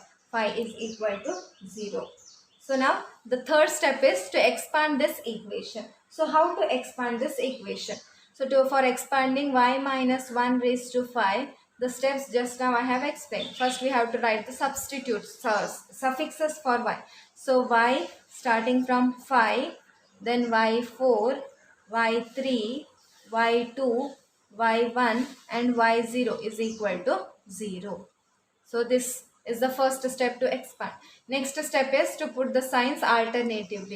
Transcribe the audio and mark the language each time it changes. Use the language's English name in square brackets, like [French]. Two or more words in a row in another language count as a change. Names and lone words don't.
[English] 5 is equal to 0. So now the third step is to expand this equation. So how to expand this equation? So for expanding y minus 1 raised to 5, the steps just now I have explained. First we have to write the substitutes, suffixes for y. So y starting from 5, then y4, y3, y2, y1 and y0 is equal to 0. So this is the first step to expand. Next step is to put the signs alternatively.